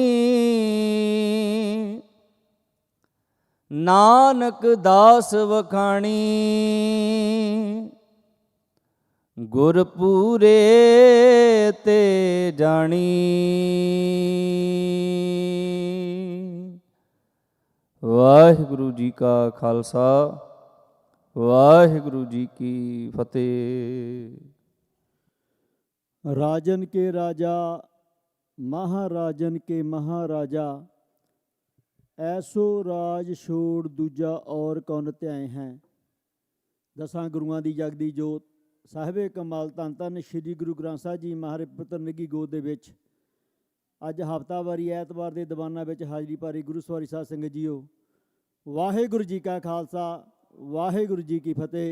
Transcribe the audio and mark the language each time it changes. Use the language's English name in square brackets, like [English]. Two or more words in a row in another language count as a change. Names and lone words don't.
[Punjabi] ਨਾਨਕ ਦਾਸ ਵਖਾਣੀ, ਗੁਰਪੂਰੇ ਤੇ ਜਾਣੀ। ਵਾਹਿਗੁਰੂ ਜੀ ਕਾ ਖਾਲਸਾ, ਵਾਹਿਗੁਰੂ ਜੀ ਕੀ ਫਤਿਹ। [Braj] राजन के राजा महाराजन के महाराजा, ऐसो राज छोड़ दूजा और कौन ਧਿਆਏ ਹੈ। [Punjabi] ਦਸਾਂ ਗੁਰੂਆਂ ਦੀ ਜਗਦੀ ਜੋਤ ਸਾਹਿਬੇ ਕਮਾਲ ਧੰਨ ਧੰਨ ਸ਼੍ਰੀ ਗੁਰੂ ਗ੍ਰੰਥ ਸਾਹਿਬ ਜੀ ਮਹਾਰਾਜ ਪੁੱਤਰ ਨਿੱਘੀ ਗੋਦ ਦੇ ਵਿੱਚ ਅੱਜ ਹਫ਼ਤਾਵਾਰੀ ਐਤਵਾਰ ਦੇ ਦੀਵਾਨਾਂ ਵਿੱਚ ਹਾਜ਼ਰੀ ਭਰੀ ਗੁਰੂ ਸਵਾਰੀ ਸਾਧ ਸੰਗਤ ਜੀਓ। ਵਾਹਿਗੁਰੂ ਜੀ ਕਾ ਖਾਲਸਾ, ਵਾਹਿਗੁਰੂ ਜੀ ਕੀ ਫਤਿਹ।